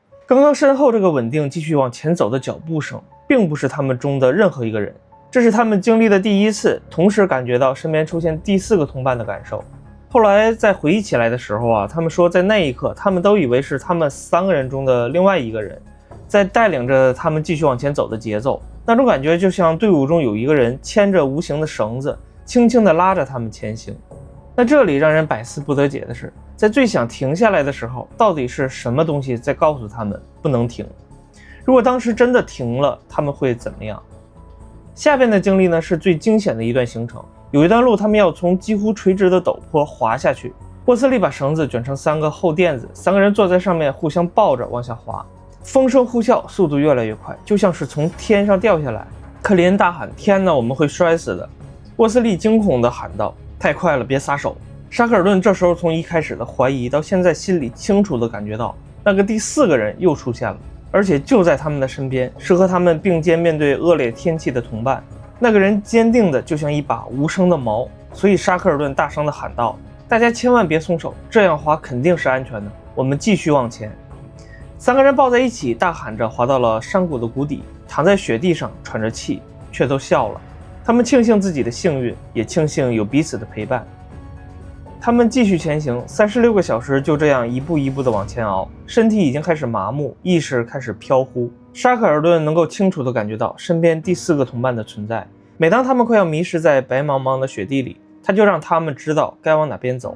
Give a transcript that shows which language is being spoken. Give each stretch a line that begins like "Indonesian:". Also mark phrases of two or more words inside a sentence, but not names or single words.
Chinese: 剛剛身後這個穩定繼續往前走的腳步聲，並不是他們中的任何一個人，這是他們經歷的第一次同時感覺到身邊出现第4個同伴的感受。後來在回憶起來的時候啊，他們說在那一刻他們都以為是他们3個人中的另外一個人在帶領着他們繼續往前走的節奏，那種感覺就像隊伍中有一個人牽着無形的繩子，輕輕地拉着他們前行。那這裡讓人百思不得解的是，在最想停下來的時候，到底是什麼東西在告訴他們不能停？如果当时真的停了，他們會怎麼樣？下邊的經歷呢，是最驚險的一段行程。有一段路，他們要從幾乎垂直的陡坡滑下去。沃斯利把繩子捲成3個厚墊子，3個人坐在上面互相抱着往下滑。风声呼啸，速度越來越快，就像是從天上掉下来。克林恩大喊：“天哪，我們會摔死的！” 沃斯利驚恐地喊道：“太快了，別撒手！” 沙克爾頓這時候從一開始的懷疑到現在心裡清楚地感覺到，那個第4個人又出現了，而且就在他們的身邊，是和他們並肩面對惡劣天氣的同伴。那個人堅定的就像一把無聲的矛，所以沙克爾頓大聲地喊道：“大家千萬別鬆手，這樣滑肯定是安全的，我們繼續往前。”3 個人抱在一起，大喊着滑到了山谷的谷底，躺在雪地上喘着氣，卻都笑了。他們慶幸自己的幸運，也慶幸有彼此的陪伴。他們繼續前行，36個小時就這樣一步一步地往前熬，身體已經開始麻木，意識開始飄忽。沙克爾頓能夠清楚地感覺到身邊第4個同伴的存在。每當他們快要迷失在白茫茫的雪地裡，他就讓他们知道該往哪邊走。